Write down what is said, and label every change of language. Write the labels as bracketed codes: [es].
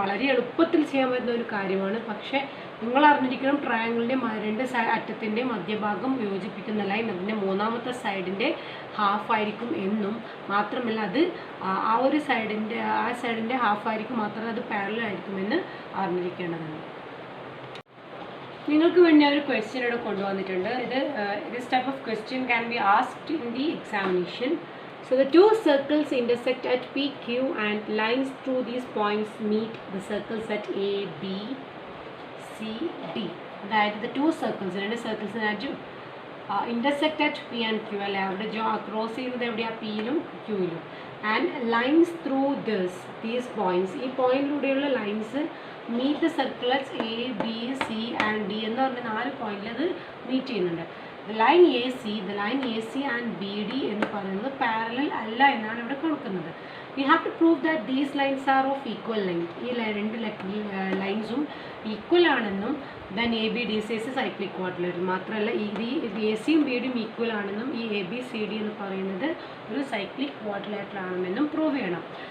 [ml] വളരെ എളുപ്പത്തിൽ ചെയ്യാൻ പറ്റുന്ന ഒരു കാര്യമാണ്. പക്ഷേ നിങ്ങൾ അറിഞ്ഞിരിക്കണം ട്രയാങ്കിളിൻ്റെ രണ്ട് അറ്റത്തിൻ്റെ മധ്യഭാഗം യോജിപ്പിക്കുന്ന ലൈൻ അതിൻ്റെ മൂന്നാമത്തെ സൈഡിൻ്റെ ഹാഫായിരിക്കും എന്നും മാത്രമല്ല അത് ആ സൈഡിൻ്റെ ഹാഫായിരിക്കും, മാത്രമല്ല അത് പാരലൽ ആയിരിക്കുമെന്ന് അറിഞ്ഞിരിക്കേണ്ടതാണ്. നിങ്ങൾക്ക് വേണ്ടി ഒരു ക്വസ്റ്റ്യൻ ഇവിടെ കൊണ്ടുവന്നിട്ടുണ്ട്. [en] this type of question can be asked in the examination. So the two circles intersect at PQ and lines through these points meet the circles at A, B, C, D. [ml] അതായത് [en] the two circles, [ml] രണ്ട് സർക്കിൾസിനായിട്ട് [en] intersect at P and Q [ml] അല്ലെ, അവിടെ cross ചെയ്യുന്നത് എവിടെയാണ്? പിയിലും ക്യൂയിലും. [en] and lines through these points, [ml] ഈ പോയിന്റിലൂടെയുള്ള lines [en] meet the circles A, B, C and D [ml] എന്ന് പറഞ്ഞ 4 പോയിന്റിൽ അത് മീറ്റ് ചെയ്യുന്നുണ്ട്. [en] the line AC and BD [ml] എന്ന് പറയുന്നത് പാരലൽ അല്ല എന്നാണ് ഇവിടെ കൊടുക്കുന്നത്. [en] we have to prove that these lines are of equal length. [ml] ഈ രണ്ട് ലൈൻസും ഈക്വൽ ആണെന്നും [en] then ABDC is cyclic quadrilateral. [ml] മാത്രമല്ല ഈ ACയും BDയും ഈക്വൽ ആണെന്നും ഈ ABCD എന്ന് പറയുന്നത് ഒരു സൈക്ലിക് ക്വാഡ്രിലാറ്ററൽ ആണെന്നും പ്രൂവ് ചെയ്യണം.